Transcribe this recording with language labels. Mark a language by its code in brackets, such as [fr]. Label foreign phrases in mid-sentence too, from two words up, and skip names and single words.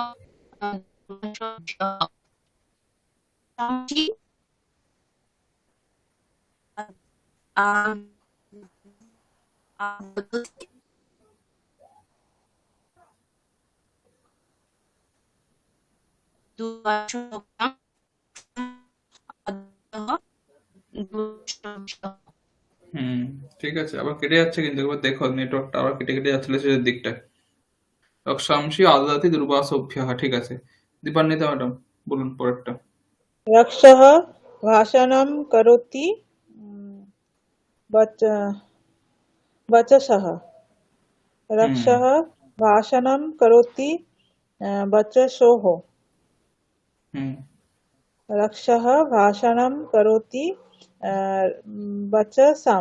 [sa] দুর্বাসোভ্যাম আদদাতি দুর্বাসোভ্যাম আদদাতি দুর্বাসোভ্যাম। [bn] হুম, ঠিক আছে। আবার কেটে যাচ্ছে কিন্তু, একবার দেখো নেটওয়ার্কটা আবার কেটে কেটে যাচ্ছিল শেষের দিকটায়। [sa] রক্ষাংশী আদদাতি দুর্বাসভ্যः, [bn] ঠিক আছে। দীপান্বিতা ম্যাডাম বলুন পরেরটা। [sa] रक्षः भाषणं करोति वच वचसः হুম रक्षः भाषणं करोति वचसोः হুম रक्षः भाषणं करोति वचसाम्